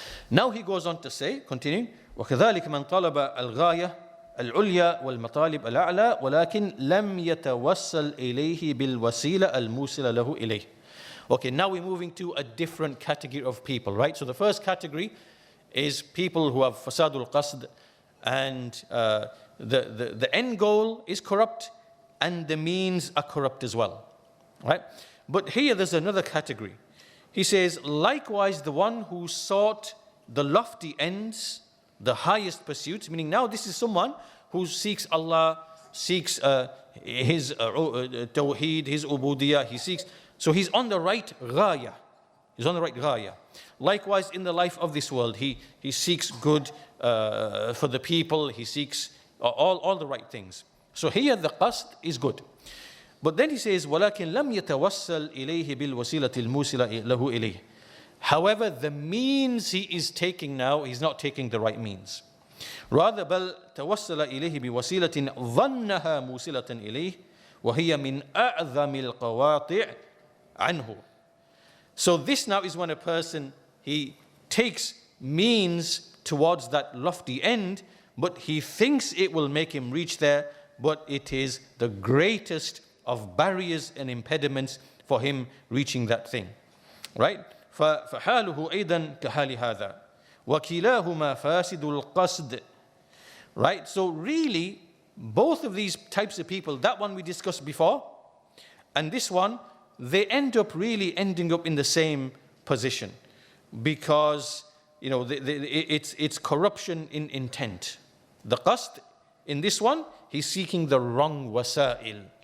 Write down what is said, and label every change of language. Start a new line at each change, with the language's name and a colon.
English: Now he goes on to say, continuing,
Arabic: وَكَذَلِكَ مَنْ طَلَبَ الْغَايَةَ الْعُلْيَا وَالْمَطَالِبَ الْأَعْلَى وَلَكِنْ لَمْ يَتَوَسَّلْ إِلَيْهِ بِالْوَسِيلَةِ الْمُوصِلَةِ لَهُ إِلَيْهِ.
English: Okay, now we're moving to a different category of people, right? So the first category is people who have fasadul qasd, and the end goal is corrupt, and the means are corrupt as well, right? But here there's another category. He says, likewise the one who sought the lofty ends, the highest pursuits, meaning now this is someone who seeks Allah, seeks his tawheed, his ubudiyah, he seeks, so he's on the right ghaya. He's on the right ghaya. Likewise, in the life of this world, he seeks good for the people, he seeks all the right things. So here the qasd is good. But then he says,
Arabic: وَلَكِنْ لَمْ يَتَوَسَّلْ إِلَيْهِ بِالْوَسِيلَةِ الْمُوصِلَةِ لَهُ إِلَيْهِ.
English: However, the means he is taking now, he's not taking the right means. Rather,
Arabic: بَلْ تَوَسَّلَ إِلَيْهِ بِوَسِيلَةٍ ظَنَّهَا مُوصِلَةً إِلَيْهِ وَهِيَ مِنْ أَعْظَمِ الْقَوَاطِعِ عَنْهُ.
English: So this now is when a person, he takes means towards that lofty end, but he thinks it will make him reach there, but it is the greatest of barriers and impediments for him reaching that thing, right?
Arabic: فحاله أيضا كحال هذا وكلاهما فاسد القصد.
English: Right? So really, both of these types of people, that one we discussed before, and this one, they end up really ending up in the same position, because it's corruption in intent. The qasd, in this one, he's seeking the wrong wasa'il.